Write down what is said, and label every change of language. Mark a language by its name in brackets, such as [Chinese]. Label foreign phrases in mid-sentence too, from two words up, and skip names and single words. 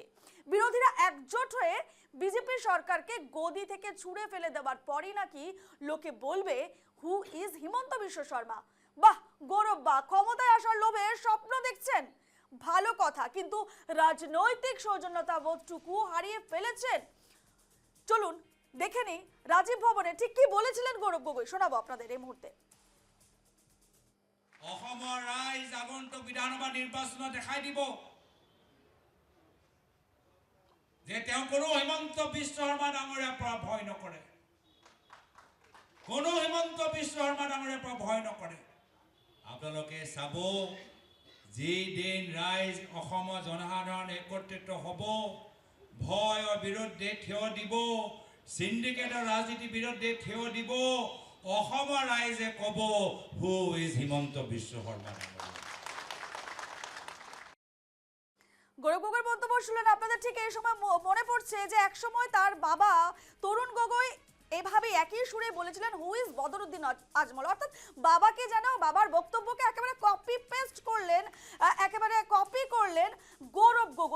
[Bangla] বিরোধীরা একজোট হয়ে বিজেপি সরকারকে গদি থেকে ছুঁড়ে ফেলে দেওয়ার পরই নাকি লোকে বলবে [English] who is [Bangla] হিমন্ত বিশ্ব শর্মা। বাহ গৌরব, বা ক্ষমতায় আসার লোভে স্বপ্ন দেখছেন, ভালো কথা, কিন্তু রাজনৈতিক সৌজন্যতা বোধটুকু হারিয়ে ফেলেছেন। চলুন দেখে নিই রাজীব ভবনে ঠিক কি বলেছিলেন গৌরব গগৈ, শোনাবো আপনাদের এই মুহূর্তে। [Assamese] অসমৰ ৰাইজ আগন্তুক বিধানসভা নিৰ্বাচনত দেখাই দিব যে তেওঁ কোনো হিমন্ত বিশ্ব শৰ্মা ডাঙৰীয়াৰ পৰা ভয় নকৰে, কোনো হিমন্ত বিশ্ব শৰ্মা ডাঙৰীয়াৰ পৰা ভয় নকৰে। আপোনালোকে চাব, যিদিন ৰাইজ অসমৰ জনসাধাৰণ একত্ৰিত হ'ব, ভয়ৰ বিৰুদ্ধে থিয় দিব, সিন্ডিকেটৰ ৰাজনীতিৰ বিৰুদ্ধে থিয় দিব, অসমৰ রাইজে কব [English] who is [Assamese] হিমন্ত বিশ্ব শর্মা। [Bangla] গৌরব গগৈর মন্তব্য শুনলেন আপনাদের। ঠিক এই সময় মনে পড়ছে যে এক সময় তার বাবা তরুণ গগৈ এভাবে একই সুরে বলেছিলেন [English] who is [Bangla] বদরুদ্দিন আজমল, অর্থাৎ বাবাকে যেন, বাবার বক্তব্যকে একেবারে [English] copy paste [Bangla] করলেন, একেবারে কপি করলেন গৌরব গগৈ।